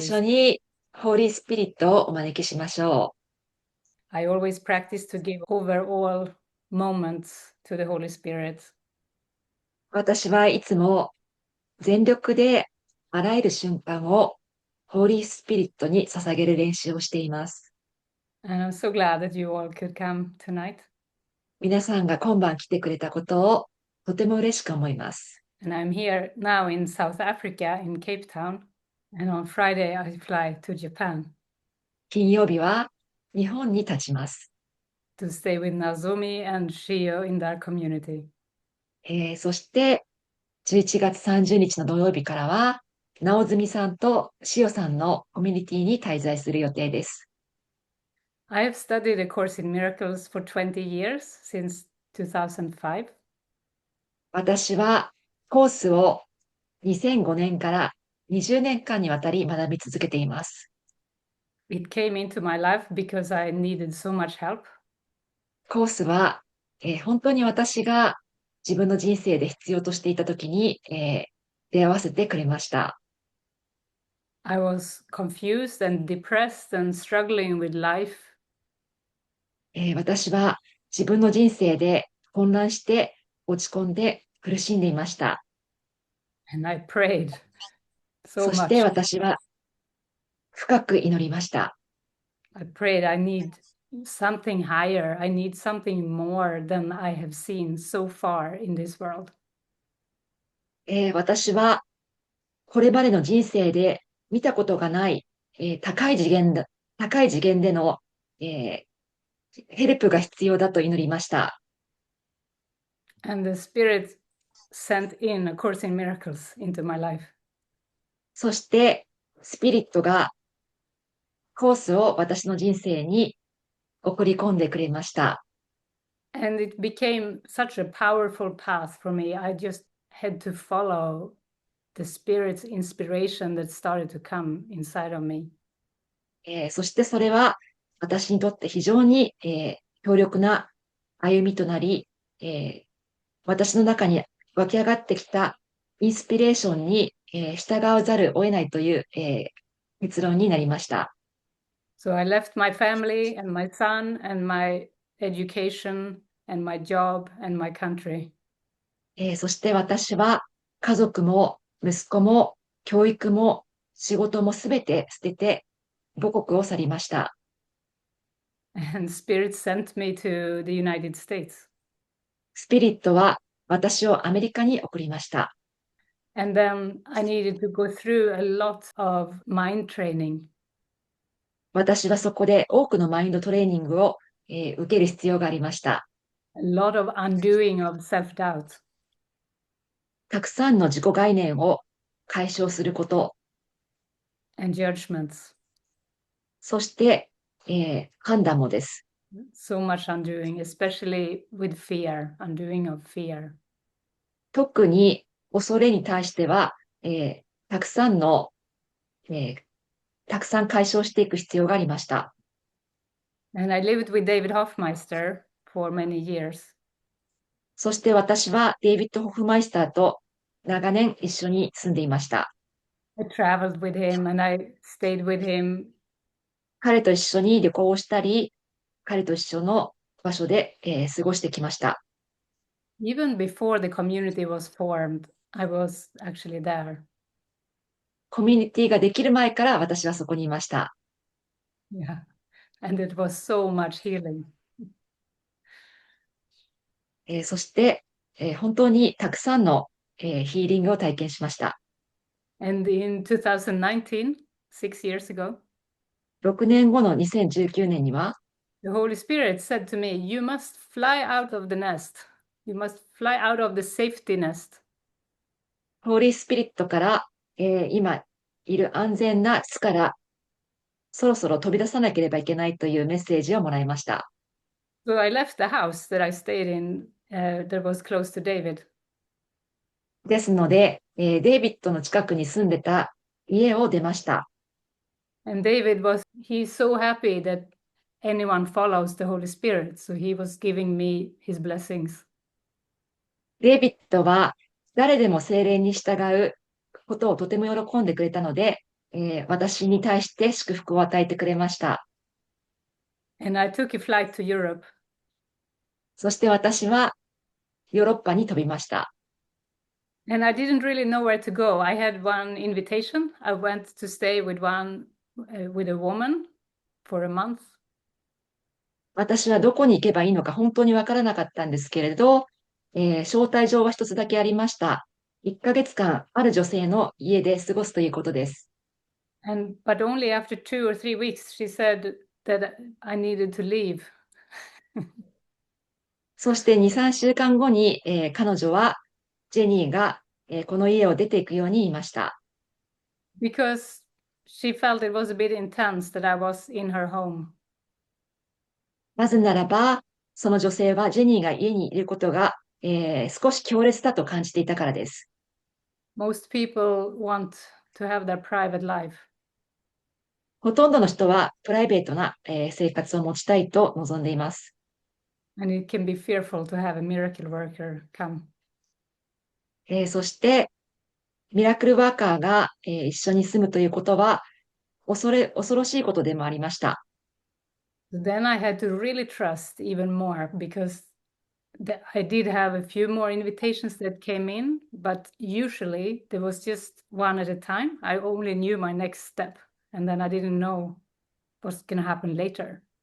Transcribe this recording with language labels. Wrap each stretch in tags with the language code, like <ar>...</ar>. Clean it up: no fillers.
<ja>初に、ホーリースピリットをお招きしましょ</ja> <en>I always practice to give overall moments to the Holy Spirit.</en> <ja>う。私はいつも全力であらゆる瞬間をホーリースピリットに捧げる練習をしています。</ja> <en>And I'm so glad that you all could come tonight.</en> <ja>皆さんが今晩来てくれたことをとても嬉しく思います。</ja> <en>And I'm here now in South Africa, in Cape Town. And on Friday, I fly to Japan</en> <ja>金曜日は日本に立ちます。</ja> <en>to stay with Nozomi and Shio in their community.</en> <ja>そして11月30日の土曜日からは、直澄さんとしおさんのコミュニティに滞在する予定です。</ja> <en>I have studied A Course in Miracles for 20 years, since 2005.</en> <ja>私はコースを2005年から20年間にわたり学び続けています。</ja> <en>It came into my life because I needed so much help.</en> <ja>コースは、本当に私が自分の人生で必要としていた時に、出会わせてくれました。</ja> <en>I was confused and depressed and struggling with life.</en> <ja>私は自分の人生で混乱して落ち込んで苦しんでいました。</ja> <en>And I prayed so</en> <ja>そして</ja> <en>much.</en> <ja>私は深く祈りました。</ja> <en>I prayed, I need something higher. I need something more than I have seen so far in this world.</en> <ja>私はこれまでの人生で見たことがない、高い次元での、ヘルプが必要だと祈りました。</ja> <en>And the Spirit sent in A Course in Miracles into my life.</en> <ja>そして、スピリットがコースを私の人生に送り込んでくれました。</ja> <en>And it became such a powerful path for me. I just had to follow the Spirit's inspiration that started to come inside of me.</en> <ja>そしてそれは私にとって非常に、強力な歩みとなり、私の中に湧き上がってきたインスピレーションに、従わざるを得ないという、結論になりました。</ja> <en>So I left my family and my son and my education and my job and my country.</en> <ja>そして私は家族も息子も教育も仕事もすべて捨てて母国を去りました。</ja> <en>And Spirit sent me to the United States.</en> <ja>スピリットは私をアメリカに送りました。</ja> <en>And then I needed to go through a lot of mind training.</en> <ja>私はそこで多くのマインドトレーニングを、受ける必要がありました。</ja> <en>A lot of undoing of self-doubt.</en> <ja>たくさんの自己概念を解消すること、</ja> <en>And judgments.</en> <ja>そして、判断もです。</ja> <en>So much undoing, especially with fear, undoing of fear.</en> <ja>特に恐れに対しては、たくさんの、えーたくさん解消していく必要がありました。</ja> <en>And I lived with David Hoffmeister for many years.</en> <ja>そして私はデイビッド・ホフマイスターと長年一緒に住んでいました。</ja> <en>I traveled with him and I stayed with him</en> <ja>彼と一緒に旅行をしたり、彼と一緒の場所で、過ごしてきました。</ja> <en>even before the community was formed. I was actually there.</en> <ja>コミュニティができる前から私はそこにいました。</ja> <en>Yeah. And it was so much healing.</en> <ja>そして、本当にたくさんの、ヒーリングを体験しました。</ja> <en>And in 2019, 6 years ago,</en> <ja>6年後の2019年には、</ja> <en>the Holy Spirit said to me, You must fly out of the nest. You must fly out of the safety nest.</en> <ja>ホーリースピリットから、今いる安全な巣からそろそろ飛び出さなければいけないというメッセージをもらいました。</ja> <en>So I left the house that I stayed in that was close to David.</en> <ja>ですので、デイビッドの近くに住んでた家を出ました。</ja> <en>And he's so happy that anyone follows the Holy Spirit. So he was giving me his blessings.</en> <ja>デイビッドは誰でも聖霊に従うことをとても喜んでくれたので、私に対して祝福を与えてくれました。</ja> <en>And I took a flight to Europe.</en> <ja>そして私はヨーロッパに飛びました。</ja> <en>And I didn't really know where to go. I had one invitation. I went to stay with with a woman for a month.</en> <ja>私はどこに行けばいいのか本当にわからなかったんですけれど、招待状は一つだけありました。 1ヶ月間、ある女性の家で過ごすということです。</ja> <en>But only after 2 or 3 weeks, she said that I needed to leave.</en> <ja>そして2、3週間後に、彼女は、ジェニーが、この家を出ていくように言いました。</ja> <en>Because she felt it was a bit intense that I was in her home.</en> <ja>なぜならば、その女性はジェニーが家にいることが、少し強烈だと感じていたからです。</ja> <en>Most people want to have their private life.</en> <ja>ほとんどの人はプライベートな、生活を持ちたいと望んでいます。</ja> <en>And it can be fearful to have a miracle worker come.</en> <ja>そして、ミラクルワーカーが、一緒に住むということは、恐ろしいことでもありました。</ja> <en>Then I had to really trust even more because I did have a few more invitations that came in, but usually there was just one at a time. I only knew my next step, and then I didn't know what's going to happen later.</en>